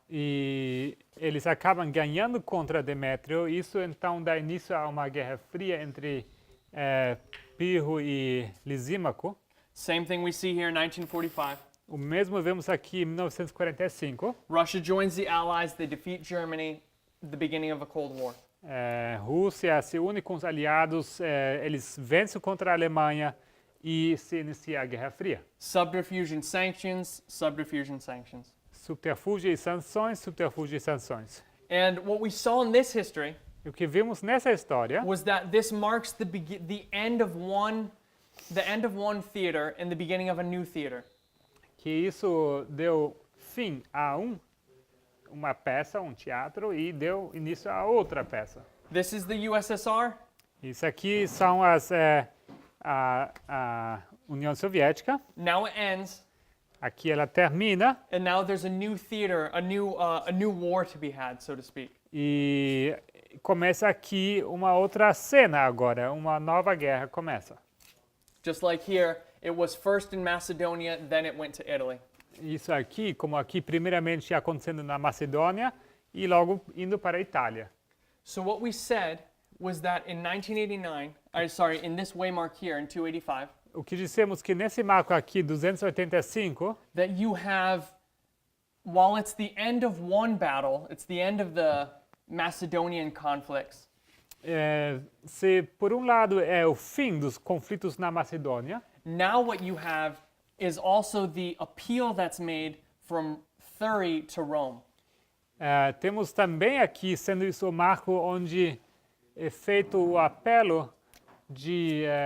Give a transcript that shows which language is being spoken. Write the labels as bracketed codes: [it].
[pt] e eles acabam ganhando contra Demétrio. Isso então dá início a uma guerra fria entre Pirro e Lisímaco. [en] Same thing we see here in 1945. [pt] O mesmo vemos aqui em 1945. [en] Russia joins the Allies, they defeat Germany, the beginning of a Cold War. [pt] Rússia se une com os aliados, eles vencem contra a Alemanha e se inicia a Guerra Fria. [en] Subterfuge and sanctions, subterfuge and sanctions. [pt] Subterfúgio e sanções, subterfúgio e sanções. [en] And what we saw in this history [pt] E o que vimos nessa história [en] was that this marks the end of one theater and the beginning of a new theater. [pt] que isso deu fim a uma peça, um teatro, e deu início a outra peça. [en] This is the USSR. [pt] Isso aqui são a União Soviética. [en] Now it ends, [pt] Aqui ela termina [en] and now there's a new theater, a new war to be had, so to speak. [pt] e começa aqui uma outra cena agora, uma nova guerra começa. [en] Just like here, it was first in Macedonia, then it went to Italy. [pt] Isso aqui, como aqui primeiramente acontecendo na Macedônia e logo indo para a Itália. [en] So what we said was that in 1989, in this waymark here in 285, [pt] O que dissemos que nesse marco aqui, 285, [en] that you have, while it's the end of one battle, it's the end of the Macedonian conflicts, [pt] se por um lado é o fim dos conflitos na Macedônia, [en] now what you have is also the appeal that's made from Thurii to Rome. [pt] temos também aqui, sendo isso o marco onde é feito o apelo de